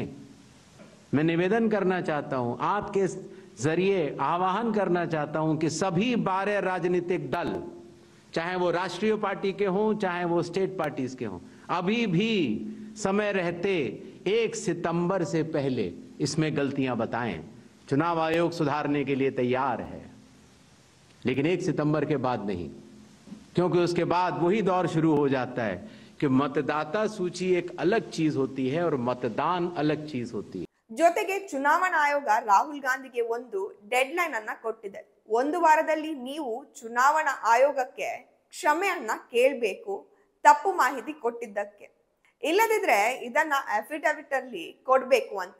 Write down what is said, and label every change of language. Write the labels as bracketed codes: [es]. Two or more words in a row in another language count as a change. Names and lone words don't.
[hi] मैं निवेदन करना चाहता हूं, आपके जरिए आह्वान करना चाहता हूं कि सभी 12 राजनीतिक दल, चाहे वो राष्ट्रीय पार्टी के हों, चाहे वो [en] state parties [hi] के हों, अभी भी समय रहते 1 सितंबर से पहले इसमें गलतियां बताएं। चुनाव आयोग सुधारने के लिए तैयार है, लेकिन 1 सितंबर के बाद नहीं, क्योंकि उसके बाद वही दौर शुरू हो जाता है कि मतदाता सूची एक अलग चीज होती है और मतदान अलग चीज होती है। [kn] ಜೊತೆಗೆ ಚುನಾವಣಾ ಆಯೋಗ ರಾಹುಲ್ ಗಾಂಧಿಗೆ ಒಂದು [en] dead line [kn] ಅನ್ನ ಕೊಟ್ಟಿದೆ. 1 ವಾರದಲ್ಲಿ ನೀವು ಚುನಾವಣಾ ಆಯೋಗಕ್ಕೆ ಕ್ಷಮೆಯನ್ನ ಕೇಳಬೇಕು ತಪ್ಪು ಮಾಹಿತಿ ಕೊಟ್ಟಿದ್ದಕ್ಕೆ. ಇಲ್ಲದಿದ್ರೆ ಇದನ್ನ ಅಫಿಡವಿಟ್ ಅಲ್ಲಿ ಕೊಡಬೇಕು ಅಂತ.